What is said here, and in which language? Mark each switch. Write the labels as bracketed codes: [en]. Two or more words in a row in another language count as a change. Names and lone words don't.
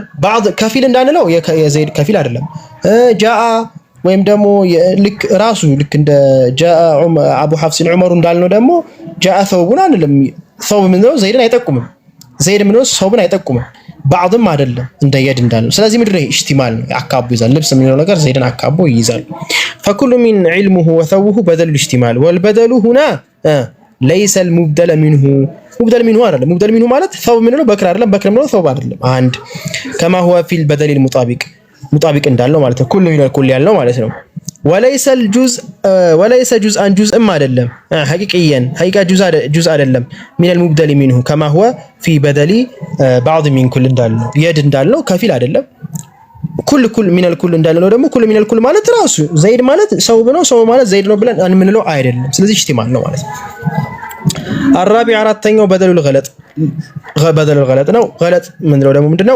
[am] ባዕድ ከፊል እንዳንለው የዘይድ ከፊል አይደለም። ጃአ ወይም ደግሞ ልክ ራሱ ልክ እንደ [ar] جاء أبو حفص عمر [am] እንዳልነው ደግሞ [ar] جاء ثوب [am] አንልም። ሰው ምንድነው? ዘይድን አይጠቁምም። ዘይድ ምንድነው? ሰውብን አይጠቁምም። ባዕድም አይደለም እንደ የድ እንዳልነው። ስለዚህ ምንድነው? ኢህቲማል ነው። አካቦ ይዛል። ልብስ ምንለው ነገር ዘይድን አካቦ ይይዛል። [ar] فكل من علمه وثوبه بدل الاحتمال والبدل هنا ليس المبدل منه مبدل منه [am] አይደለም። مبدل منه ማለት ثوب ምንለው በክር አይደለም፣ በክር ምንለው ثوب አይደለም። አንድ [ar] كما هو في البدل المطابق [am] ሙጣቢቅ እንዳለው ማለት ነው። ኩሉ ይላል ኩል ያለው ማለት ነው። [ar] وليس جزءا [am] ጁዝእም አይደለም። ሐቂቂየን ሐቂቃ ጁዝ አይደለም። [ar] من المبدل منه كما هو في بدل بعض من كل [am] እንዳለው የድ እንዳለው ከፊል አይደለም። [ar] كل من كل [am] እንዳለው ደግሞ [ar] كل من كل [am] ማለት ራሱ ዘይድ ማለት ሰው ነው፣ ሰው ማለት ዘይድ ነው ብለን አንምንለው አይደለም። ስለዚህ ኢህቲማል ነው ማለት ነው። አራቢ አራተኛው [ar] بدل الغلط [am] ነው። ገለጥ ምንድነው ደግሞ ምንድነው?